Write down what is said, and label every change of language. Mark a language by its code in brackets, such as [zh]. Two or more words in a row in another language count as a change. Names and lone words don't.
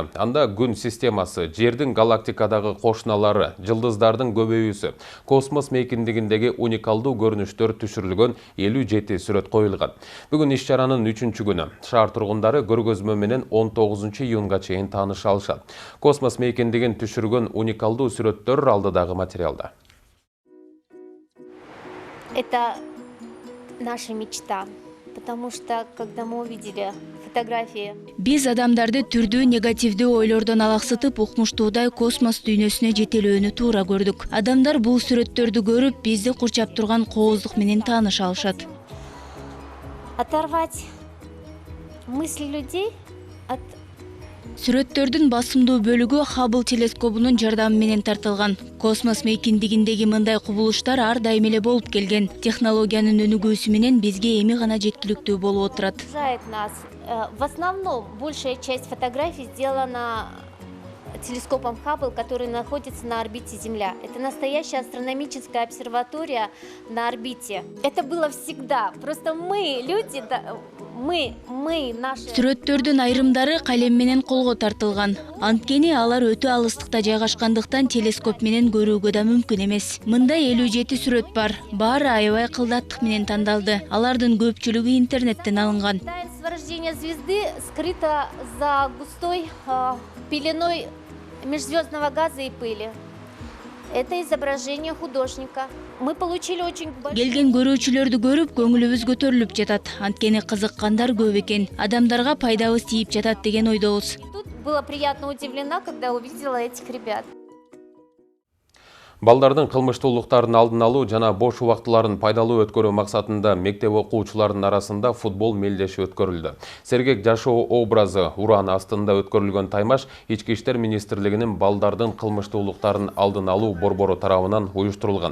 [ky] Анда күн системасы, жердин галактикадагы кошуналары, жылдыздардын көбөйүүсү, космос мейкиндигиндеги уникалдуу көрүнүштөр түшүрүлгөн 57 сүрөт коюлган. Бүгүн иш-чаранын 3-чү күнү. Шаар тургундары көргөзмө менен 19 июнга чейин тааныша алышат. Космос мейкиндигин түшүргөн уникалдуу сүрөттөр алдыдагы материалда. [ru] Это наша мечта. Потому что, когда мы увидели фотографии... [ky] Биз адамдарды түрдүү негативдүү ойлордон алаксытып, укмуштуудай космос дүйнөсүнө жетелөөнү туура көрдүк. Адамдар бул сүрөттөрдү көрүп, бизди курчап турган кооздук менен тааныша алышат. [ru] Оторвать мысли людей от... [ky] Сүрөттөрдүн басымдуу бөлүгү Хаббл телескобунун жардамы менен тартылган. Космос мейкиндигиндеги мындай кубулуштар ар дайым эле болуп келген. Технологиянын өнүгүүсү менен бизге эми гана жеткиликтүү болуп отурат. [ru] В основном большая часть фотографий сделана телескопом Хаббл, который находится на орбите Земля. Это настоящая астрономическая обсерватория на орбите. Это было всегда. Просто мы, люди, мы наши... [ky] Сүрөттөрдүн айрымдары калем менен колго тартылган. Анткени алар өтө алыстыкта жайгашкандыктан телескоп менен көрүүгө да мүмкүн эмес. Мында 57 сүрөт бар. Баары аябай кылдаттык менен тандалды. Алардын көпчүлүгү интернеттен алынган. [ru] Таинство рождения звезды скрыто за густой пеленой межзвездного газа и пыли. Это изображение художника. Мы получили очень большое... [ky] Келген көрүүчүлөрдү көрүп, көңүлүбүз көтөрүлүп жатат. Анткени кызыккандар көп экен. Адамдарга пайдабыз тийип жатат деген ойдобуз. [ru] Тут была приятно удивлена, когда увидела этих ребят. [ky] Балдардын кылмыштуулуктарын алдын алуу жана бош убактыларын пайдалуу өткөрүү максатында мектеп окуучуларынын арасында футбол мелдеши өткөрүлдү. Сергек жашоо образы уран астында өткөрүлгөн таймаш Ички иштер министрлигинин балдардын кылмыштуулуктарын алдын алуу борбору тарабынан уюштурулган.